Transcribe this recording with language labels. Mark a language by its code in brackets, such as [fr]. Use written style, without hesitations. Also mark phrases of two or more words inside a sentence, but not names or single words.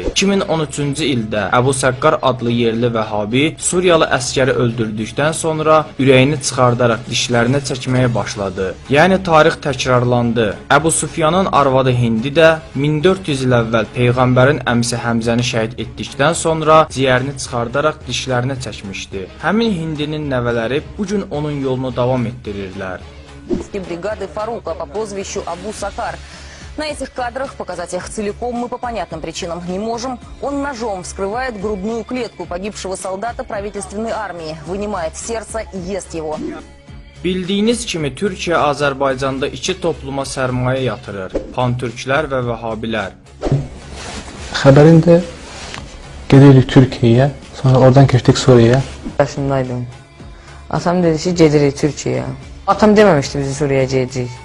[az] 2013-cü ildə Əbu Səqqar adlı yerli vəhhabi Suriyalı əskəri öldürdükdən sonra ürəyini çıxardaraq dişlərini çəkməyə başladı. Yəni tarix təkrarlandı. Əbu Sufyanın arvadı Hindi də 1400 il əvvəl Peyğəmbərin əmisi Həmzəni şəhid etdikdən sonra ciyərini çıxardaraq dişlərini çəkmişdi. Həmin Hindinin nəvələri bugün onun yolunu davam etdirirlər. [ru] Бригады Фарука по прозвищу Абу Сакар. На этих кадрах показать их целиком мы по понятным причинам не можем. Он ножом вскрывает грудную клетку погибшего солдата правительственной армии, вынимает сердце и ест его. [az] Bildiyiniz kimi Türkiyə Azərbaycanda iki topluma sərmayə yatırır: pantürklər və vəhhabilər. Xəbərində gedirik Türkiyəyə, sonra oradan keçdik Suriyaya. Yaşındaydım. Atam dedi ki, gedirik Türkiyəyə. Atam deməmişdi bizi Suriyaya gedəcəyik.